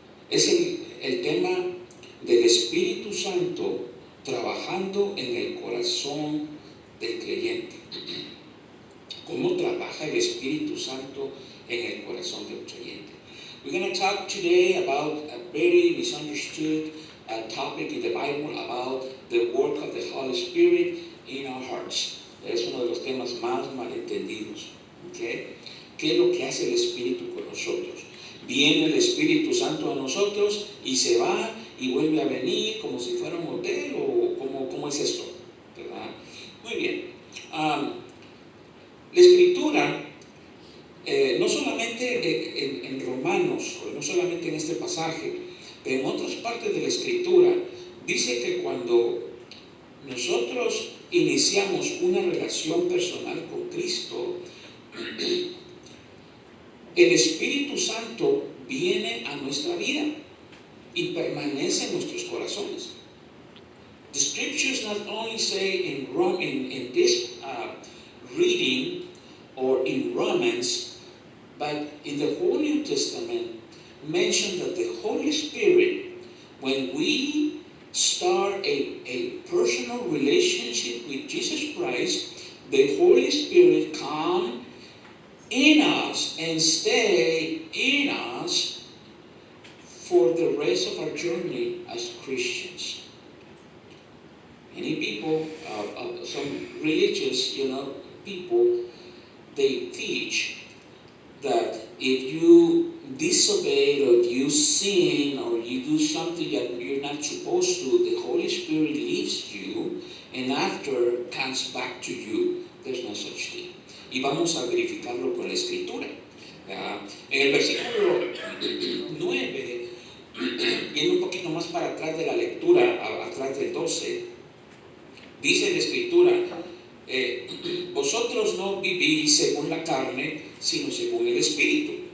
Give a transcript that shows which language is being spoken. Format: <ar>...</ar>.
<es>Es el tema del Espíritu Santo trabajando en el corazón del creyente. ¿Cómo trabaja el Espíritu Santo en el corazón del creyente?</es> <en>We're going to talk today about a very misunderstood topic in the Bible about the work of the Holy Spirit in our hearts.</en> <es>Es uno de los temas más malentendidos. ¿Okay? ¿Qué es lo que hace el Espíritu con nosotros? Viene el Espíritu Santo a nosotros y se va y vuelve a venir como si fuera un hotel, o ¿cómo es esto? ¿Verdad? Muy bien. La Escritura, no solamente en Romanos, o no solamente en este pasaje, pero en otras partes de la Escritura, dice que cuando nosotros iniciamos una relación personal con Cristo, el Espíritu Santo viene a nuestra vida y permanece en nuestros corazones.</es> <en>The scriptures not only say in this reading or in Romans, but in the whole New Testament mention that the Holy Spirit, when we start a personal relationship with Jesus Christ, the Holy Spirit comes in us and stay in us for the rest of our journey as Christians. Many people, some religious, people, they teach that if you disobey or if you sin or you do something that you're not supposed to, the Holy Spirit leaves you and after comes back to you. There's no such thing.</en> <es>Y vamos a verificarlo con la Escritura. En el versículo 9, viendo un poquito más para atrás de la lectura, atrás del 12, dice la Escritura, vosotros no vivís según la carne, sino según el Espíritu.</es>